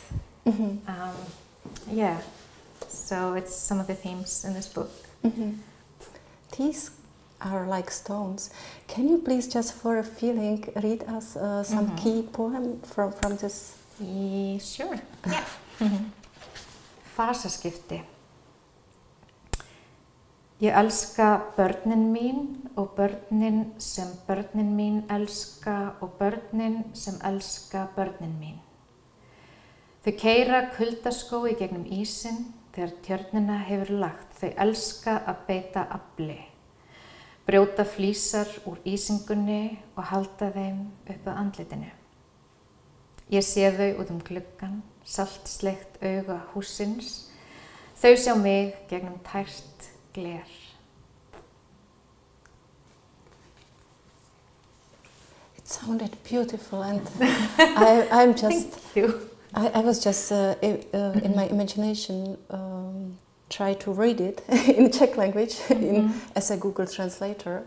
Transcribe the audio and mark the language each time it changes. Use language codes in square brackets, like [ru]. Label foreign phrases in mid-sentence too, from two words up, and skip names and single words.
[en] Yeah, so it's some of the themes in this book. These are like stones. Can you please, just for a feeling, read us some key poem from this? Sure, yeah. [is] Fasaskipti. Ég elska börnin mín og börnin sem börnin mín elska og börnin sem elska börnin mín. Þau keyra kuldaskó í gegnum ísinn þegar tjörnina hefur lagt. Þau elska að beita afli. Brjóta flísar úr ísingunni og halda þeim upp að andlitinu. Ég sé þau út gluggann, saltsleikt auga hússins. Þau sjá mig gegnum tært gler. [en] It sounded beautiful, and I'm just. Thank you. I was just in my imagination try to read it in Czech language as a Google translator.